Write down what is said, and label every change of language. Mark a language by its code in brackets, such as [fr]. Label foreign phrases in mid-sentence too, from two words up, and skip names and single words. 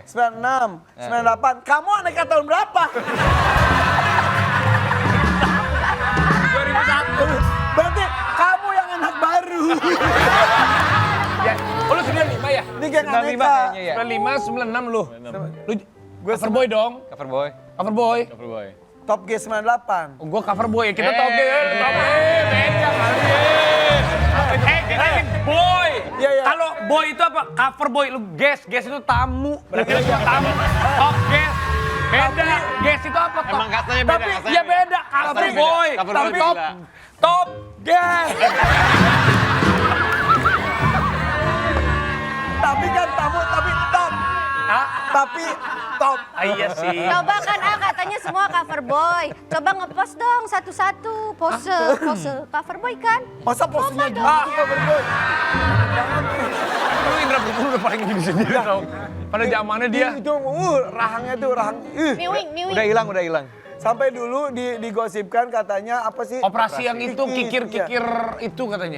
[id] 96, 98. Kamu aneka tahun berapa? 2001. Berarti kamu yang anak baru. Ya, oh lu 95 ya? Ini geng 95 aneka. kayaknya ya. 95, 96 lu. Lu Gue [en] cover boy dong? Cover boy. Cover boy? Cover boy. Top G 98. [id] Oh, gua [en] cover boy, [id] kita tau beda kali. Kita ini boy. Iya, iya. Kalau boy itu apa? [en] Cover boy, [id] lu guest itu tamu. Berarti lu tamu. [en] Top guest. [id] Beda, guest itu apa? Top. Emang katanya beda, Tapi katanya ya beda. beda, cover Katanya beda. boy. Cover Tapi boy top, beda. [en] top guest. [id] Tapi kan tamu, tapi top. Hah? Tapi top. Ah, iya sih. Coba kan katanya semua [en] cover boy. [id] Coba ngepost dong satu-satu pose [en] cover boy [id] kan. Masa posenya gitu Ah. [en] cover boy? [id] Lu Indra Bruggman udah paling gini sendiri tau. Pada zamannya dia. Itu rahangnya tuh rahang. Miwing. Udah hilang. Sampai dulu digosipkan katanya apa sih? Operasi yang itu kikir-kikir itu katanya.